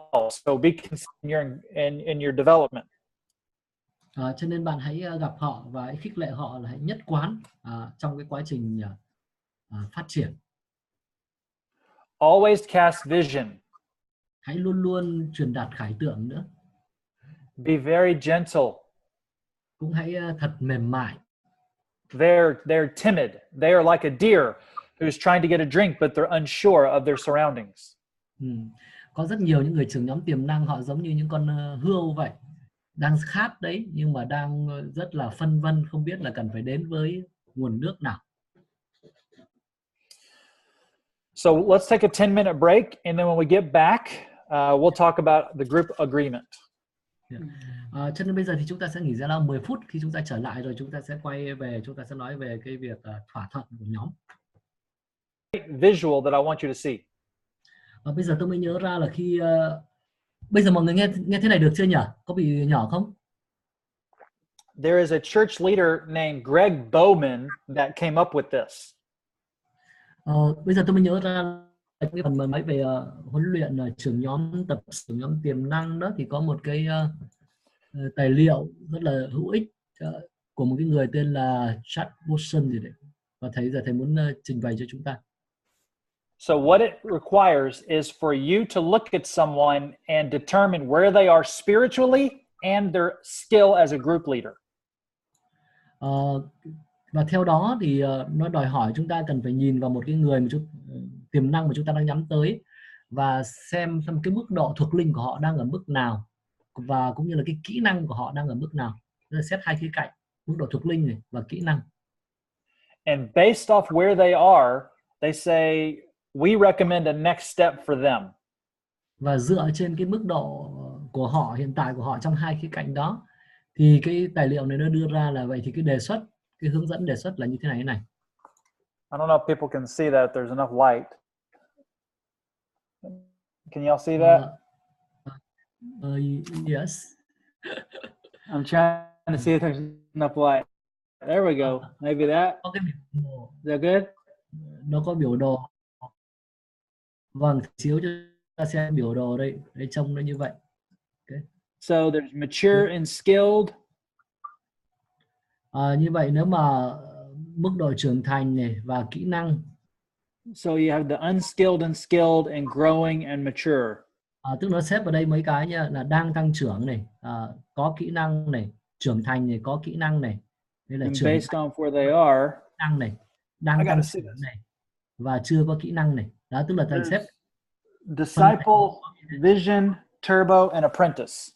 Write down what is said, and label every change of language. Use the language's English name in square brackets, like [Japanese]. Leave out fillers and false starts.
[English] So be consistent in your development. [Vietnamese] Cho nên bạn hãy gặp họ và hãy khích lệ họ là hãy nhất quán trong cái quá trình phát triển. [English] Always cast vision. [Vietnamese] Hãy luôn luôn truyền đạt khải tượng nữa. [English] Be very gentle. [Vietnamese] Cũng hãy thật mềm mại. [English] They're timid. They are like a deer who's trying to get a drink but they're unsure of their surroundings. [Vietnamese] Có rất nhiều những người trưởng nhóm tiềm năng, họ giống như những con hươu vậy, đang khát đấy nhưng mà đang rất là phân vân, không biết là cần phải đến với nguồn nước nào. [English] So let's take a 10-minute break, and then when we get back, we'll talk about the group agreement. [Vietnamese] Cho nên bây giờ thì chúng ta sẽ nghỉ giải lao 10 phút. Khi chúng ta trở lại rồi chúng ta sẽ quay về, chúng ta sẽ nói về cái việc thỏa thuận của nhóm. [English] Visual that I want you to see. [Vietnamese] Bây giờ tôi mới nhớ ra là khi bây giờ mọi người nghe thế này được chưa nhỉ? Có bị nhỏ không? [English] There is a church leader named Greg Bowman that came up with this. [Vietnamese] Bây giờ tôi mới nhớ ra cái phần mà nói về huấn luyện trưởng nhóm, tập trưởng nhóm tiềm năng đó, thì có một cái tài liệu rất là hữu ích của một cái người tên là Chad Wilson gì đấy, và thầy muốn trình bày cho chúng ta. [English] So what it requires is for you to look at someone and determine where they are spiritually and their skill as a group leader. [Vietnamese] Và theo đó thì nó đòi hỏi chúng ta cần phải nhìn vào một cái người mà tiềm năng mà chúng ta đang nhắm tới, và xem cái mức độ thuộc linh của họ đang ở mức nào, và cũng như là cái kỹ năng của họ đang ở mức nào. Nó xét hai khía cạnh, mức độ thuộc linh này và kỹ năng. [English] And based off where they are, they say we recommend a next step for them. [Vietnamese] Và dựa trên cái mức độ của họ, hiện tại của họ trong hai khía cạnh đó, thì cái tài liệu này nó đưa ra là vậy thì cái hướng dẫn đề xuất là như thế này này. [English] I don't know if people can see that. There's enough light. Can y'all see that? Yes. I'm trying to see if there's enough light. There we go. Maybe that. [Vietnamese] Có cái biểu đồ. [English] Is that good? [Vietnamese] Nó có biểu đồ. Vâng, chiếu cho ta xem biểu đồ đây. Đây trông nó như vậy. Okay. [English] So there's mature and skilled. [Vietnamese] Như vậy nếu mà mức độ trưởng thành này và kỹ năng. [English] So you have the unskilled and skilled and growing and mature. [Vietnamese] Tức nó xếp vào đây mấy cái nha, là đang tăng trưởng này, có kỹ năng này, trưởng thành này, có kỹ năng này. Đây là trưởng [English] based on where they are, [Vietnamese] năng này, đang tăng trưởng này và chưa có kỹ năng này. Đó tức là thầy xếp [English] disciple, vision, turbo and apprentice.